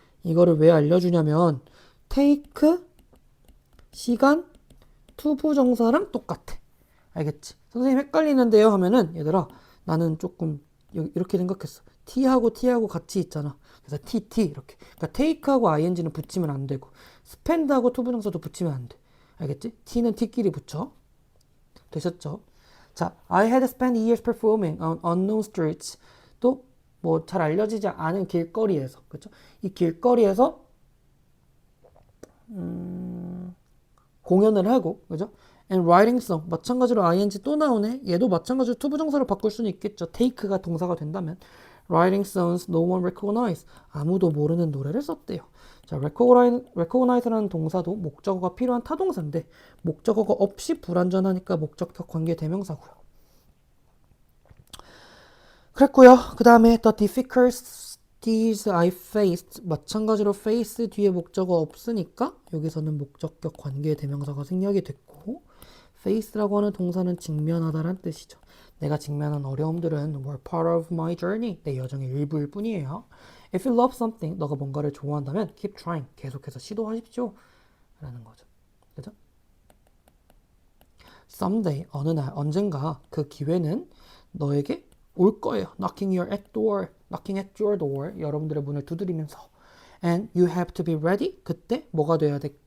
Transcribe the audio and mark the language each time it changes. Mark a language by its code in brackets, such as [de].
[ko] 이거를 왜 알려주냐면 take 시간 투부정사랑 똑같아. 알겠지? 선생님 헷갈리는데요 하면은 얘들아 나는 조금 이렇게 생각했어. t하고 같이 있잖아. 그래서 t 이렇게. 그러니까 take하고 ing는 붙이면 안 되고 spend하고 투부정사도 붙이면 안 돼. 알겠지? t는 t끼리 붙여. 되셨죠? [en] 자, I had spent years performing on unknown streets. [ko] 또 뭐 잘 알려지지 않은 길거리에서, 그렇죠? 이 길거리에서 공연을 하고, 그죠? [en] And writing song. [ko] 마찬가지로 ing 또 나오네. 얘도 마찬가지로 투부정사로 바꿀 수는 있겠죠. take가 동사가 된다면. [en] Writing songs no one recognize. [ko] 아무도 모르는 노래를 썼대요. 자, recognize라는 동사도 목적어가 필요한 타동사인데 목적어가 없이 불완전하니까 목적격 관계 대명사고요. 그랬고요. 그 다음에 [en] the difficulties I faced. [ko] 마찬가지로 face 뒤에 목적어 없으니까 여기서는 목적격 관계 대명사가 생략이 됐고 face라고 하는 동사는 직면하다란 뜻이죠. 내가 직면한 어려움들은 [en] were part of my journey. [ko] 내 여정의 일부일 뿐이에요. [en] If you love something, [ko] 너가 뭔가를 좋아한다면 [en] keep trying. [ko] 계속해서 시도하십시오. 라는 거죠. 그죠? [en] Someday, [ko] 어느 날, 언젠가 그 기회는 너에게 올 거예요. [en] Knocking at your door. [ko] 여러분들의 문을 두드리면서. [en] And you have to be ready. [ko] 그때 뭐가 돼야 돼?